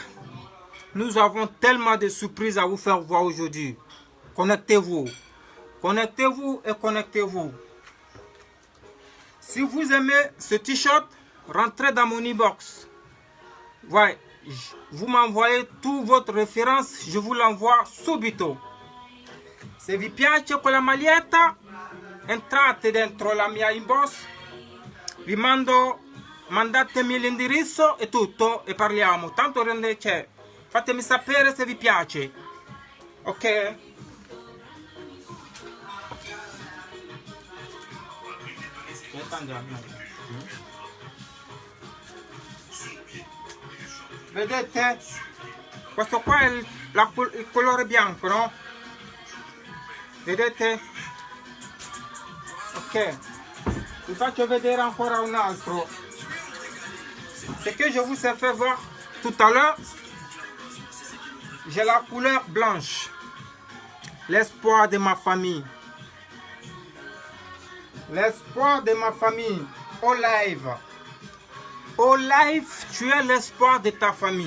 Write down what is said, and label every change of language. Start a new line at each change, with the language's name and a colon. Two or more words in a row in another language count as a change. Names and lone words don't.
French: Nous avons tellement de surprises à vous faire voir aujourd'hui. Connectez-vous. Connectez-vous et connectez-vous. Si vous aimez ce t-shirt, rentrez dans mon e-box. Ouais, vous m'envoyez toute votre référence, je vous l'envoie subito.
Italian: Se vi piace quella maglietta, entrate dentro la mia inbox, mandatemi l'indirizzo e tutto e parliamo. Tanto c'è. Fatemi sapere se vi piace. Ok? Vedete? Questo qua è il colore bianco, no? Vedete? Ok. Vi faccio vedere ancora un altro.
French: Ce que je vous ai fait voir tout à l'heure, j'ai la couleur blanche. L'espoir de ma famille. L'espoir de ma famille. Olive. Olive, tu es l'espoir de ta famille.